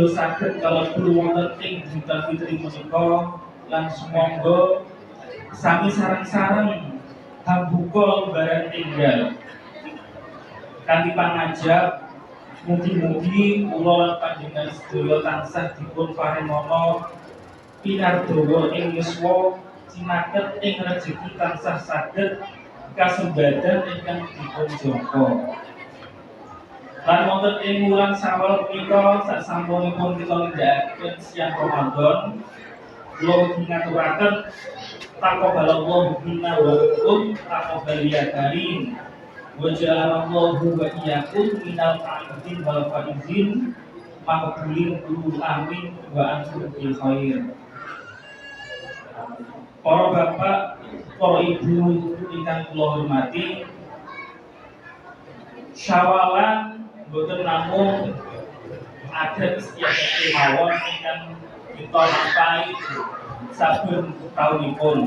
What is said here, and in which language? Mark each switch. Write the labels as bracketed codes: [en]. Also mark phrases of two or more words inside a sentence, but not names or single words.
[jv] saged kalebu wonten ing Idul Fitri menika lan sumangga sami sareng-sareng hambuka barang tinggal kanthi pangajab mugi-mugi kula lan panjenengan sedaya tansah dipun paringana pinardawa ing yuswa cinaket ing rejeki tansah saged kasembadan ingkang dipun jangka. Lan wonten ing wulan Syawal punika sasampunipun kita nindakaken siang Ramadan, kula ugi ngaturaken [ar] تقبل الله منا ومنكم تقبل كريم. وجعل الله وإياكم من القانتين والفائزين مقبولين قل آمين وأنتم بخير. [jv] Para bapak, para ibu ingkang kula hormati, Syawalan boten namung ada istiadat kemawon ingkang kita lampahi saben taunipun.